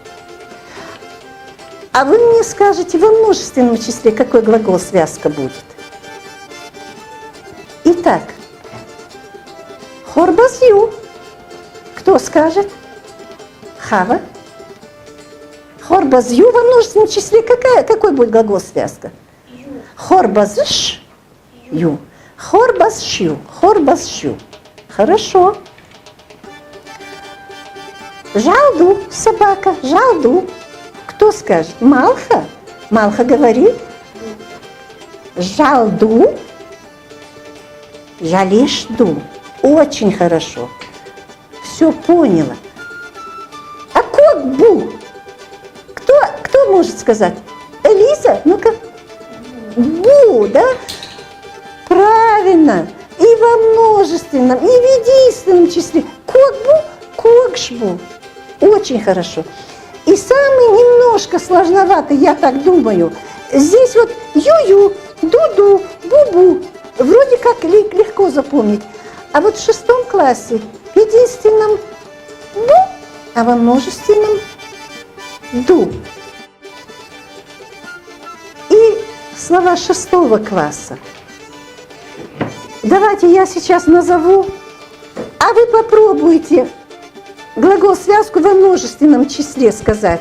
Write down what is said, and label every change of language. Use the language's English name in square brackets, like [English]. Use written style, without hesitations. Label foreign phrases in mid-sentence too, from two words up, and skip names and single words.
[Russian] А вы мне скажете во множественном числе, какой глагол связка будет. Итак, хорбазю. Кто скажет? Хава. Хорбазю во множественном числе какой будет глагол связка? [Ingush] Хорбазш. Ю. Хорбазщу. Хорбазщу. [Russian] Хорошо. Жалду. Собака. Жалду. Кто скажет? Малха. Малха говорит. [Ingush] Жалду. Жалишду. [Russian] Очень хорошо. Все поняла. А кот бу? Кто может сказать? Элиза? Ну-ка. Бу, да? Правильно. И во множественном, и в единственном числе. [Ingush] Кот-бу, кокшбу. [Russian] Очень хорошо. И самый немножко сложноватый, я так думаю, здесь вот ю-ю, ду-ду, бу-бу. Вроде как легко запомнить. А вот в 6 классе в единственном бу, а во множественном ду. И слова 6 класса. Давайте я сейчас назову, а вы попробуйте глагол-связку во множественном числе сказать.